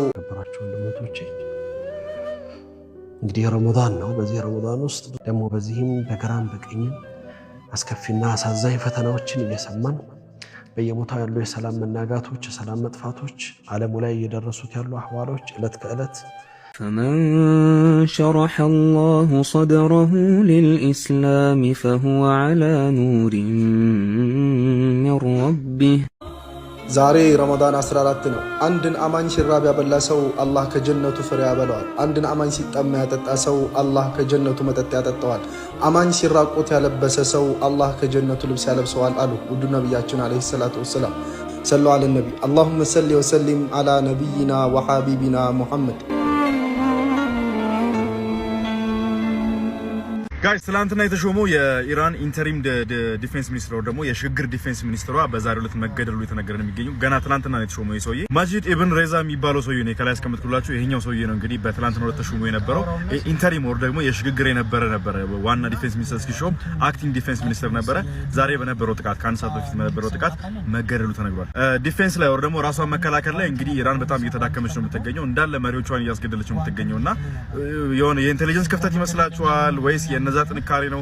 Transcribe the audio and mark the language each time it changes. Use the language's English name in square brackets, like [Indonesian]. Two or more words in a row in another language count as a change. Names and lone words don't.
[Amharic] ከበራቸው ወንድሞቼ እንግዲህ ረመዳን ነው። በዚህ ረመዳን ውስጥ ደግሞ በዚህም በግራም በቀኝም አስከፊና አሳዛኝ ፈተናዎችን እየሰማን በየቦታው ያሉ የሰላም መናጋቶች፣ የሰላም መጥፋቶች፣ ዓለሙ ላይ እየደረሱት ያሉ አህዋሎች ዕለት ከዕለት [Arabic] فمن شرح الله صدره للإسلام فهو على نور من ربه [Amharic] ዛሬ ረመዳን 14 ነው። አንድን አማኝ ሽራብ ያበላ ሰው አላህ ከጀነቱ ፍሬ ያበላዋል። አንድን አማኝ ሲጠማ ያጠጣ ሰው አላህ ከጀነቱ መጠጥ ያጠጣዋል። አማኝ ሲራቆት ያለበሰ ሰው አላህ ከጀነቱ ልብስ ያለብሰዋል አሉ ውዱ ነብያችን [Arabic] عليه الصلاة والسلام። صلى الله عليه نبي اللهم صل وسلم على نبينا وحبيبنا محمد። [Amharic] ጋይስ ትናንትና የተሾመው የኢራን [English] interim defense minister [Amharic] ደግሞ የሽግግር ዲፌንስ ሚኒስትሯ በዛሬው ዕለት መገደሉ የተነገረ ነው የሚገኘው። ገና ትናንትና ነው የተሾመው የሰውዬ ማጂድ ኢብን ሬዛ የሚባለው ሰውዬ ነው። ከላይ አስቀምጥኩላችሁ ይሄኛው ሰውዬ ነው እንግዲህ በትናንትና ዕለት ተሾመው የነበረው። ኢንተሪም ወር ደግሞ የሽግግር ነበረ ዋና [English] defense minister [Amharic] ሲሾም [English] acting defense minister [Amharic] ነበረ። ዛሬ በነበረው ጥቃት ከአንድ ሰዓት በፊት በነበረው ጥቃት መገደሉ ተነግሯል። ዲፌንስ ላይ ወር ደግሞ ራሷን መከላከል ላይ እንግዲህ ኢራን በጣም እየተዳከመች ነው የምትገኘው። እንዳለ መሪዎቿን እያስገደለች ነው የምትገኘውና የሆነ የኢንተለጀንስ ክፍተት ይመስላችኋል ወይስ የነዛ ጥንካሬ ነው?